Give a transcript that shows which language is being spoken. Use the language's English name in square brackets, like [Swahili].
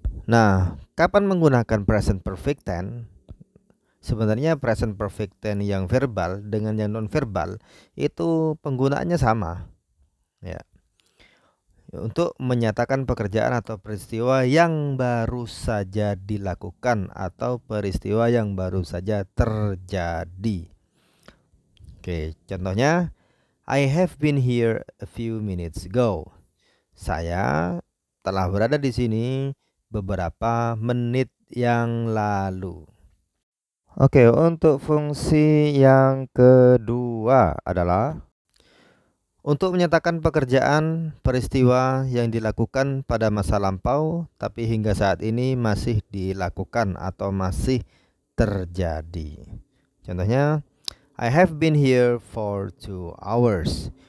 [Indonesian] Nah, kapan menggunakan present perfect tense? Sebenarnya present perfect tense yang verbal dengan yang non verbal itu penggunaannya sama, ya. Untuk menyatakan pekerjaan atau peristiwa yang baru saja dilakukan atau peristiwa yang baru saja terjadi. Oke, contohnya, [English] I have been here a few minutes ago. [Indonesian] Saya telah berada di sini beberapa menit yang lalu. Oke, untuk fungsi yang kedua adalah untuk menyatakan pekerjaan peristiwa yang dilakukan pada masa lampau tapi hingga saat ini masih dilakukan atau masih terjadi. Contohnya, [English] I have been here for 2 hours.